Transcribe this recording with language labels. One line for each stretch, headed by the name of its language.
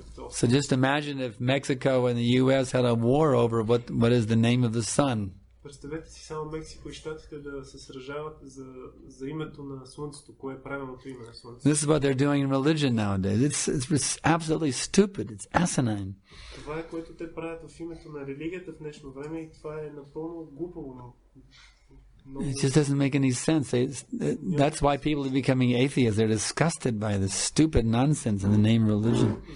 English: So just imagine if Mexico and the U.S. had a war over what is the name of the sun.
Bulgarian: Представете си само Мексико и Щатите да се сражават за името на Слънцето, кое е правилното име на Слънцето.
English: This is what they're doing in religion nowadays. It's absolutely stupid. It's asinine.
Bulgarian: Това е което те правят в името на религията в днешно време и това е напълно глупаво.
English: It just doesn't make any sense. That's why people are becoming atheists. They're disgusted by this stupid nonsense in the name of religion.